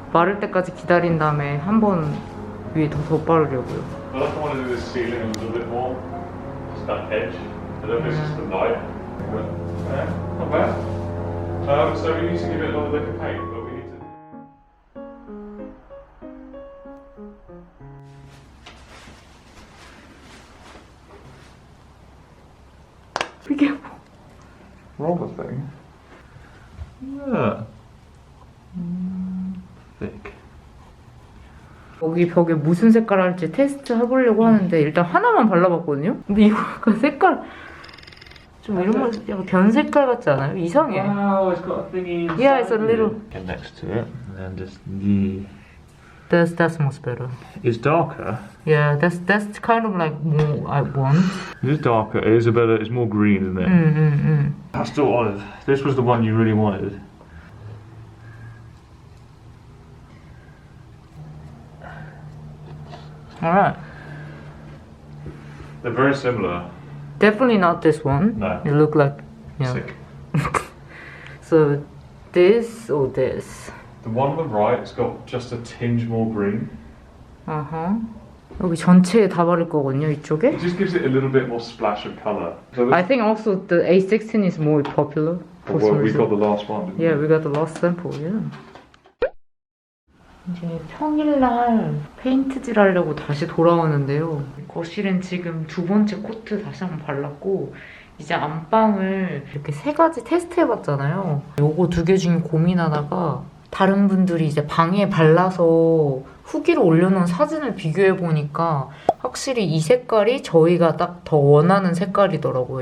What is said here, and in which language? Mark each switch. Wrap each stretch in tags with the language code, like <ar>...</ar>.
<ko>마를 때까지 기다린 다음에 한 번 위에 더 덧바르려고요.</ko> <en>I like to want to do this ceiling a little bit more. Just that edge. I don't know if it's just the light. Yeah, not bad. So we need to give it another lick of paint, but we need to.</en> <ko>이게 뭐?</ko> <en>Roller thing. Yeah. Thick.</en> <ko>여기 벽에 무슨 색깔 할지 테스트 해보려고 하는데 일단 하나만 발라봤거든요? 근데 이거 약간 색깔 좀 이런 거 약간 변 색깔 같지 않아요? 이상해.</ko> <en>Wow, it's got a thingy inside. Yeah, it's a little. Get next to it, and then just That's much better. It's darker. Yeah, that's kind of like more I want. It is darker. It is a better. It's more green, isn't it? Pastel olive. This was the one you really wanted. Alright. They're very similar. Definitely not this one. No. It look like, yeah. Sick. So this or this. The one on the right, it's got just a tinge more green.</en> <ko>여기 전체에 다 바를 거거든요, 이쪽에.</ko> <en>It just gives it a little bit more splash of colour. So I think also the A16 is more popular. for well, some we reason. got the last one, didn't Yeah, we? we got the last sample, yeah.</en> <ko>이제 평일날 페인트질 하려고 다시 돌아오는데요. 거실은 지금 2번째 코트 다시 한번 발랐고 이제 안방을 이렇게 3가지 테스트해봤잖아요. 요거 2개 중에 고민하다가 다른 분들이 이제 방에 발라서 후기로 올려놓은 사진을 비교해보니까 확실히 이 색깔이 저희가 딱 더 원하는 색깔이더라고요.</ko>